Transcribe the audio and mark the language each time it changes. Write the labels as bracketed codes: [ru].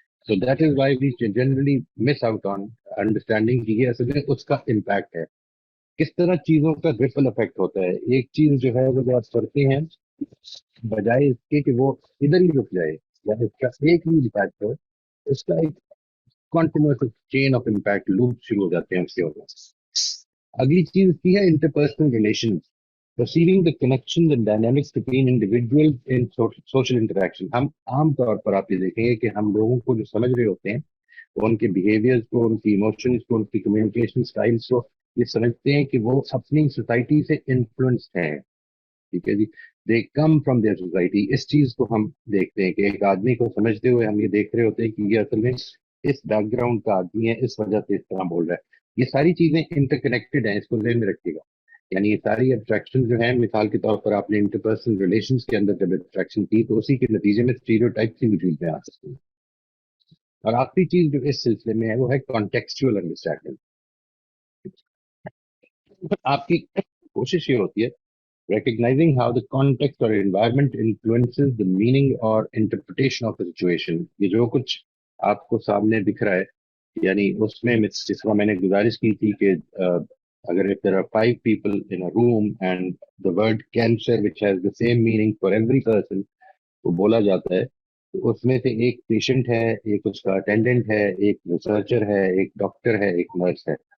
[en] so that is why we generally miss out on understanding [ur] کہ یہ اصل میں اس کا امپیکٹ ہے، کس طرح چیزوں کا ریپل افیکٹ ہوتا ہے. ایک چیز جو ہے وہ جو آپ کرتے ہیں، بجائے اس کے کہ وہ ادھر ہی رک جائے یا اس کا ایک ہی امپیکٹ ہو، اس کا ایک continuous chain of impact loop شروع ہو جاتے ہیں اس کے وجہ سے. اگلی چیز کی ہے interpersonal relations, [en] perceiving the connections and dynamics between individuals in social interaction. [ur] ہم عام طور پر آپ یہ دیکھیں گے کہ ہم لوگوں کو جو سمجھ رہے ہوتے ہیں وہ ان کے بیہیویئرز کو، ان کی ایموشنز کو، ان کی کمیونیکیشن اسٹائلس کو یہ سمجھتے ہیں کہ وہ اپنی سوسائٹی سے انفلوئنسڈ ہیں. ٹھیک ہے جی، [en] They come from their society. [ur] اس چیز کو ہم دیکھتے ہیں کہ ایک آدمی کو سمجھتے ہوئے ہم یہ دیکھ رہے ہوتے ہیں کہ یہ اصل میں اس بیک گراؤنڈ کا آدمی ہے، اس وجہ سے اس طرح بول رہا ہے. یہ ساری چیزیں انٹر کنیکٹڈ ہیں، اس کو ذہن میں رکھیے گا. یعنی یہ ساری ایبسٹریکشن جو ہیں، مثال کے طور پر آپ نے انٹرپرسنل ریلیشنز کے اندر جب ایبسٹریکشن کی تو اسی کے نتیجے میں اسٹیریوٹائپ کی وجود میں آ سکتی ہے. اور آخری چیز جو اس سلسلے میں ہے وہ ہے کانٹیکسچوئل انڈرسٹینڈنگ. آپ کی کوشش یہ ہوتی ہے [en] recognizing how the context or environment influences the meaning or interpretation of the situation. [ur] یہ جو کچھ آپ کو سامنے دکھ رہا ہے، یعنی اس میں جس طرح میں نے گزارش کی تھی کہ اگر [en] if there are 5 people in a room and the word cancer which has the same meaning for every person, [ur] وہ بولا جاتا ہے، تو اس میں سے ایک پیشنٹ ہے، ایک اس کا اٹینڈنٹ ہے، ایک ریسرچر ہے، ایک ڈاکٹر ہے، ایک نرس ہے.